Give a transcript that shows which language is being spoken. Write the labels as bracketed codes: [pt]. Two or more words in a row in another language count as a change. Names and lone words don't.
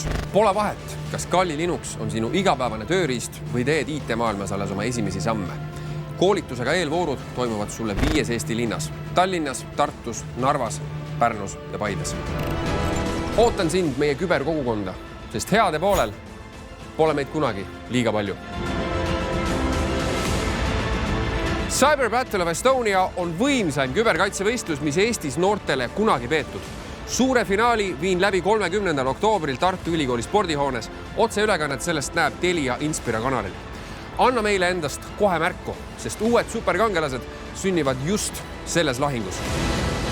[et] Pole vahet, kas Kali Linux on sinu igapäevane tööriist või teed IT-maailmas alles oma esimesi samme. Koolitusega eelvoorud toimuvad sulle 5 Eesti linnas: Tallinnas, Tartus, Narvas, Pärnus ja Paides. Ootan sind meie küberkogukonda, sest heade poolel pole meid kunagi liiga palju. Cyber Battle of Estonia on võimsaim küberkaitsevõistlus, mis Eestis noortele kunagi peetud. Suure finaali viin läbi 30. oktoobril Tartu Ülikooli spordihoones. Otseülekannet sellest näeb Telia Inspira kanalil. Anna meile endast kohe märku, sest uued superkangelased sünnivad just selles lahingus.